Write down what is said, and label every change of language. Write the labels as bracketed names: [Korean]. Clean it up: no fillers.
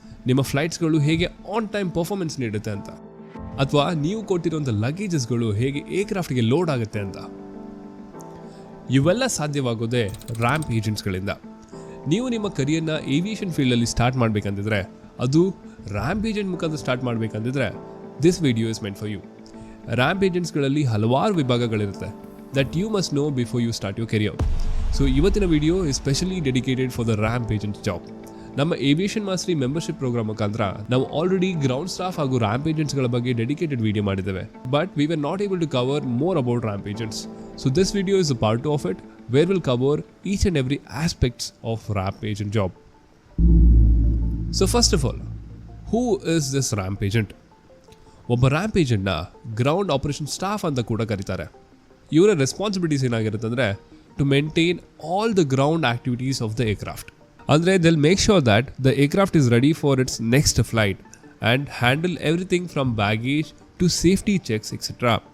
[Kannada] ನಿಮ್ಮ ಫ್ಲೈಟ್ಸ್ಗಳು ಹೇಗೆ on time performance ನೀಡುತ್ತೆ ಅಂತ? ಅಥವಾ ನೀವು ಕೊಟ್ಟಿರುವಂಥ ಲಗೇಜಸ್ಗಳು ಹೇಗೆ ಏರ್ಕ್ರಾಫ್ಟ್ಗೆ ಲೋಡ್ ಆಗುತ್ತೆ ಅಂತ? ಇವೆಲ್ಲ ಸಾಧ್ಯವಾಗೋದೇ ರ್ಯಾಂಪ್ ಏಜೆಂಟ್ಸ್ಗಳಿಂದ. ನೀವು ನಿಮ್ಮ ಕರಿಯರ್ನ ಏವಿಯೇಷನ್ ಫೀಲ್ಡಲ್ಲಿ ಸ್ಟಾರ್ಟ್ ಮಾಡಬೇಕಂತಿದ್ರೆ, ಅದು ರ್ಯಾಂಪ್ ಏಜೆಂಟ್ ಮುಖಾಂತರ start ಮಾಡಬೇಕಂತಿದ್ರೆ, [English] This video is meant for you. [Kannada] Ramp ಏಜೆಂಟ್ಸ್ಗಳಲ್ಲಿ ಹಲವಾರು ವಿಭಾಗಗಳಿರುತ್ತೆ [English] that you must know before you start your career. So [Kannada] ಇವತ್ತಿನ video [English] is specially dedicated for the ramp agent job. [Kannada] ನಮ್ಮ Aviation Mastery membership program ಮುಖಾಂತರ ನಾವು already ground staff ಹಾಗೂ ramp ಏಜೆಂಟ್ಸ್ಗಳ ಬಗ್ಗೆ dedicated video ಮಾಡಿದ್ದೇವೆ. [English] But we were not able to cover more about ramp agents. So this video is a part 2 of it, where we'll cover each and every aspects of ramp agent job. So first of all, who is this ramp agent? [Kannada] ಒಬ್ಬ ramp ಏಜೆಂಟ್ನ ground operation staff ಅಂತ ಕೂಡ ಕರೀತಾರೆ. ಇವರ responsibilities ಏನಾಗಿರುತ್ತೆ ಅಂದರೆ, [English] To maintain all the ground activities of the aircraft. ಅಂದರೆ they'll make sure that the aircraft is ready for its next flight and handle everything from baggage to safety checks etcetera.